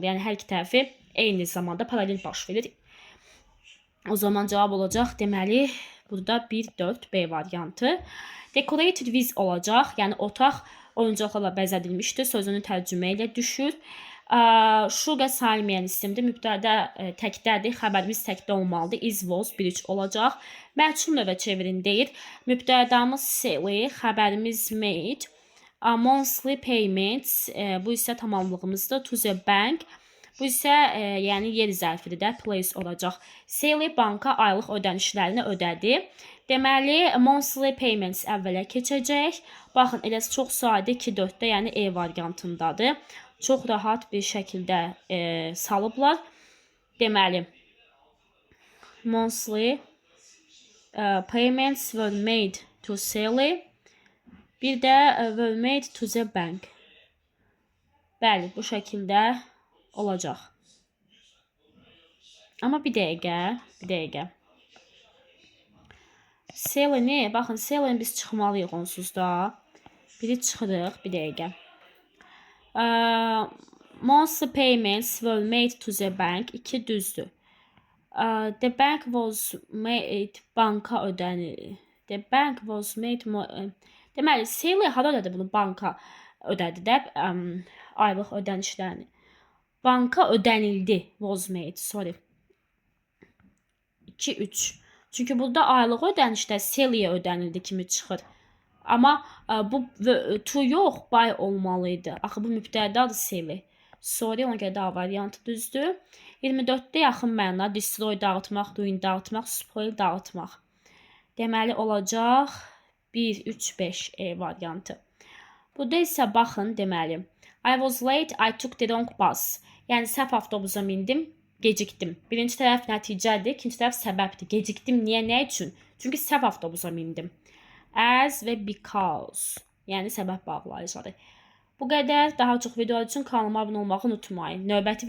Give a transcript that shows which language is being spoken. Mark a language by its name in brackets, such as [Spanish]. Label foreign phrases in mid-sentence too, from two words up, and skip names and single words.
[Azerbaijani] Yəni hər iki tərəfi eyni zamanda paralel baş verir. O zaman cavab olacaq, deməli, burada 1-4-B variantı. [English] Decorated with [Azerbaijani] olacaq, yəni otaq oyuncaqlarla bəzədilmişdir, sözünün tərcümə ilə düşür. Sugar sayılmayan isimdir, mübtədə təkdədir, xəbərimiz təkdə olmalıdır. [English] Is, was, [Azerbaijani] 1-3 olacaq. Məhcul növə çevirin deyir. Mübtədamız Sally, xəbərimiz made. [English] Monthly payments, [Azerbaijani] bu isə tamamlığımızdır. [English] To the bank. [Azerbaijani] Bu isə yəni yer zərfidir də, place olacaq. Sally banka aylıq ödənişlərini ödədi. Deməli, [English] monthly payments [Azerbaijani] əvvələ keçəcək. Baxın, eləsi çox sadə 2-4-də, yəni E variantındadır. Çox rahat bir şəkildə salıblar. Deməli, [English] monthly payments were made to Sally. [Azerbaijani] Bir də [English] were made to the bank. [Azerbaijani] Bəli, bu şəkildə olacaq. Amma bir dəqiqə. Sally-ni, baxın, Sally-ni biz çıxmalıyıq onsuz da. Biri çıxırıq, bir dəqiqə. [English] Monthly payments were made to the bank. [Azerbaijani] 2 düzdür. [English] The bank was made, [Azerbaijani] banka ödənir. [English] The bank was made, [Azerbaijani] deməli, Sally hara ödədi bunu? Banka ödədi də aylıq ödənişlərini. Banka ödənildi. [English] Was made, sorry. [Azerbaijani] 2-3. Çünki burada aylıq ödənişdə Sally'yə ödənildi kimi çıxır. Amma bu to yox, by olmalıydı. Axı bu mübtədadır Sally. Sorry, ona görə daha variantı düzdür. 24-də yaxın məna destroy dağıtmaq, ruin dağıtmaq, spoil dağıtmaq. Deməli olacaq 1-3-5 E variantı. Burada isə baxın, deməli [English] I was late, I took the wrong bus. [Azerbaijani] Yəni səhv avtobusa mindim, gecikdim. Birinci tərəf nəticədir, ikinci tərəf səbəbdir. Gecikdim, niyə, nə üçün? Çünki səhv avtobusa mindim. As və because. Yəni səbəb bağlayıcıdır. Bu qədər. Daha çox videolar üçün kanalıma abunə olmağı unutmayın.